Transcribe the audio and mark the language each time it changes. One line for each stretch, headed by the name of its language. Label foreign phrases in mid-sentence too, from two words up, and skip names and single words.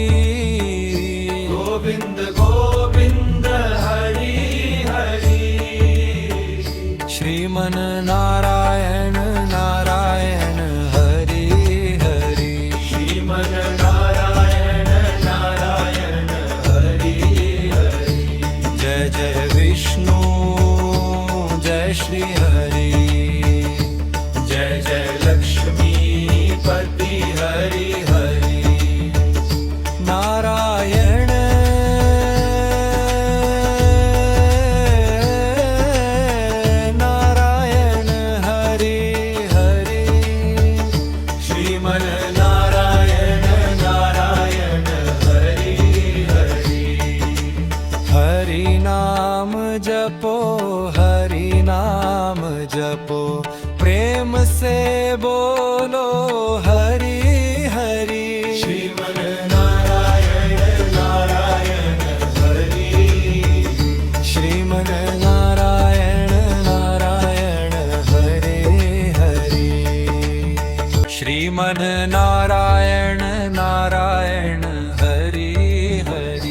Sanskrit: गोविंद गोविंद हरि हरि श्रीमन नारायण नारायण हरि हरि श्रीमन नारायण नारायण हरि हरि जय जय विष्णु जय श्री हरि जय जय लक्ष्मी पति हरि हरि नारायण नारायण हरि हरि श्रीमन नारायण नारायण हरि हरि
Hindi: हरि नाम जपो हरि नाम जपो प्रेम से बोलो हरि हरि
Sanskrit: श्रीमन नारायण नारायण हरि श्रीमन नारायण नारायण हरे हरि श्रीमन नारायण नारायण हरि हरि